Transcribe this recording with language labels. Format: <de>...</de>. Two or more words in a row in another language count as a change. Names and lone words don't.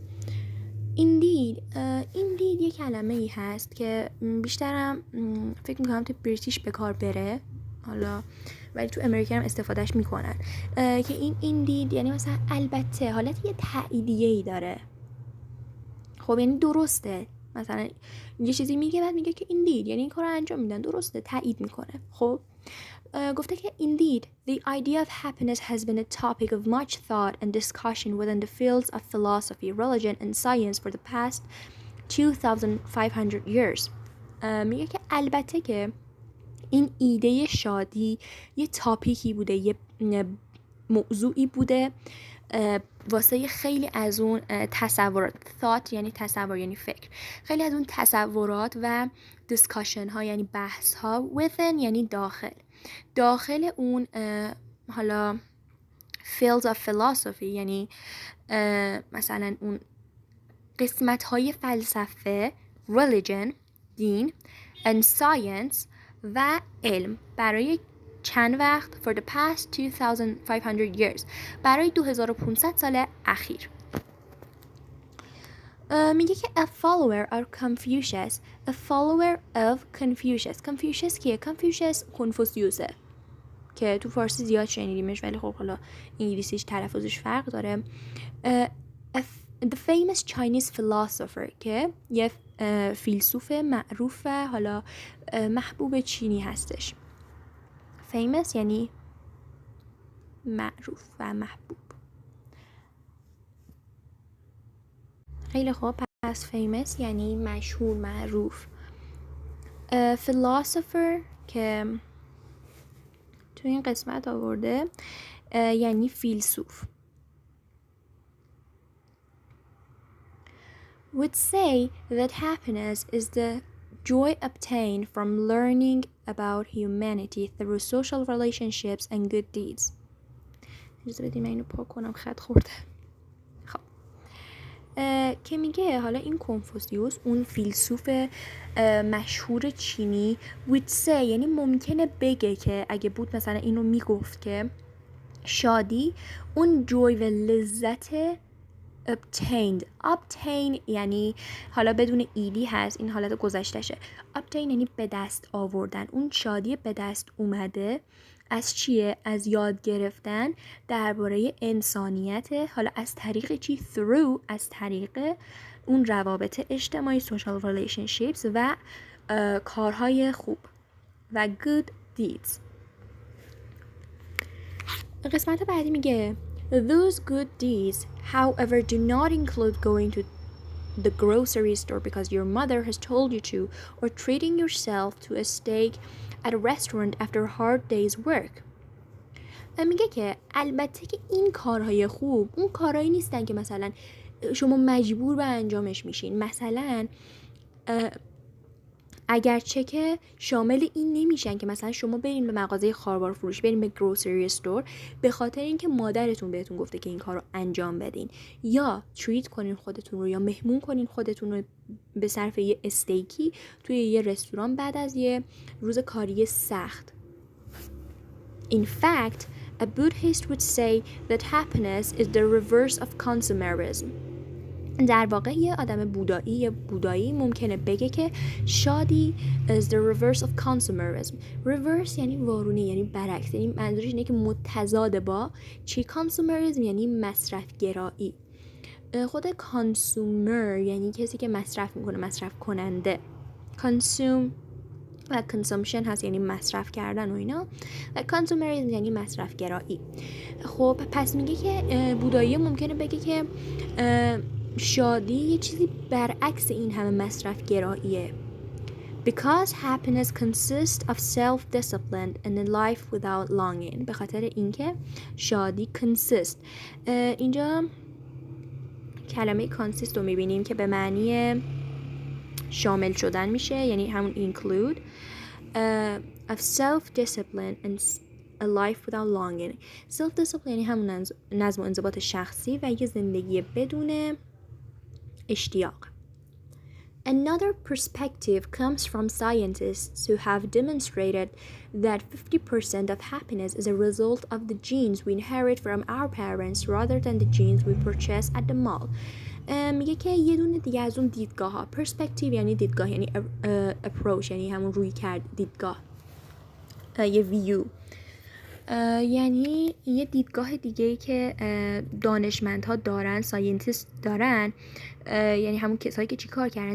<fa>Indeed یه کلمه ای هست که بیشترم فکر میکنم تو بریتیش به کار بره حالا، ولی تو امریکا هم استفادهش میکنن که این indeed یعنی مثلا البته، حالت یه تاییدیه ای داره. خب یعنی درسته، مثلا یه چیزی میگه بعد میگه که indeed یعنی این کار رو انجام میدن، درسته، تایید میکنه. خب گفته که</fa> <en>indeed the idea of happiness has been a topic of much thought and discussion within the fields of philosophy, religion and science for the past 2500 years.</en> <fa>میگه که البته که این ایده شادی یه تاپیکی بوده، یه موضوعی بوده واسه خیلی از اون تصورات. thought یعنی تصور یعنی فکر، خیلی از اون تصورات و discussion ها یعنی بحث ها، within یعنی داخل اون حالا</fa> <en>fields of philosophy</en> <fa>یعنی مثلا اون قسمت های فلسفه، religion دین</fa> <en>and science</en> <fa>و علم برای چند وقت</fa> <en>for the past 2500 years</en> <fa>برای 2500 سال اخیر. میگه که</fa> <en>a follower of Confucius</en> <fa>کیه؟ Confucius کنفوسیوسه که تو فارسی زیاد شنیدیمش ولی خب حالا انگلیسیش تلفظش فرق داره.</fa> <en>The famous Chinese philosopher</en> <fa>که یه فیلسوف معروف و حالا محبوب چینی هستش. famous یعنی معروف و محبوب. خیلی خوب، پس famous یعنی مشهور، معروف. philosopher که تو این قسمت آورده یعنی فیلسوف.</fa> <en>would say that happiness is the joy obtained from learning about humanity through social relationships and good deeds.</en> <fa>اجازه بدید من اینو پاک کنم، خط خورده. خب که میگه حالا این کنفوسیوس، اون فیلسوف مشهور چینی</fa> <en>would say،</en> <fa>یعنی ممکنه بگه که اگه بود مثلا اینو میگفت که شادی اون جوی و لذت obtained یعنی حالا بدون ایدی هست، این حالت گذشتشه. obtain یعنی به دست آوردن، اون شادی به دست اومده از چیه؟ از یاد گرفتن درباره انسانیت، حالا از طریق چی؟ through، از طریق اون روابط اجتماعی</fa> <en>social relationships</en> <fa>و کارهای خوب و</fa> <en>good deeds.</en> <fa>قسمت بعدی میگه</fa> <en>Those good deeds, however, do not include going to the grocery store because your mother has told you to, or treating yourself to a steak at a restaurant after a hard day's work.</en> <fa>میگه که البته که این کارهای خوب اون کارهایی نیستن که مثلا شما مجبور به انجامش میشین. مثلا اگرچه که شامل این نمیشن که مثلا شما برین به مغازه خاربار فروش، برین به</fa> <en>grocery store</en> <fa>به خاطر اینکه مادرتون بهتون گفته که این کار رو انجام بدین، یا تریت کنین خودتون رو، یا مهمون کنین خودتون رو به صرف یه استیکی توی یه رستوران بعد از یه روز کاری سخت.</fa> <en>In fact, a Buddhist would say that happiness is the reverse of consumerism.</en> <fa>در واقع یه آدم بودایی ممکنه بگه که شادی</fa> <en>is the reverse of consumerism.</en> <fa>reverse یعنی وارونی، یعنی برعکس، یعنی منظورش اینه که متضاد با چی؟ consumerism یعنی مصرف گرایی. خود consumer یعنی کسی که مصرف میکنه، مصرف کننده. consume و consumption هست یعنی مصرف کردن و اینا، و consumerism یعنی مصرف گرایی. خب پس میگه که بودایی ممکنه بگه که شادی یه چیزی برعکس این همه مصرف گراییه.</fa> <en>Because happiness consists of self-discipline and a life without longing.</en> <fa>به خاطر اینکه شادی consist، اینجا کلمه consist رو میبینیم که به معنی شامل شدن میشه، یعنی همون</fa> <en>include of self-discipline and a life without longing.</en> <fa>self-discipline یعنی همون نظم و انضباط شخصی و یه زندگی بدون اشتیاق.</fa> <en>Another perspective comes from scientists who have demonstrated that 50% of happiness is a result of the genes we inherit from our parents rather than the genes we purchase at the mall.</en> <fa>میگه که یه دونه دیگه از اون دیدگاه ها، perspective یعنی دیدگاه، یعنی approach یعنی همون روی کرد، دیدگاه، یه view، یعنی یه دیدگاه دیگه‌ای که دانشمندها دارن، ساینتیست دارن، یعنی همون کسایی که چی کار کردن؟</fa>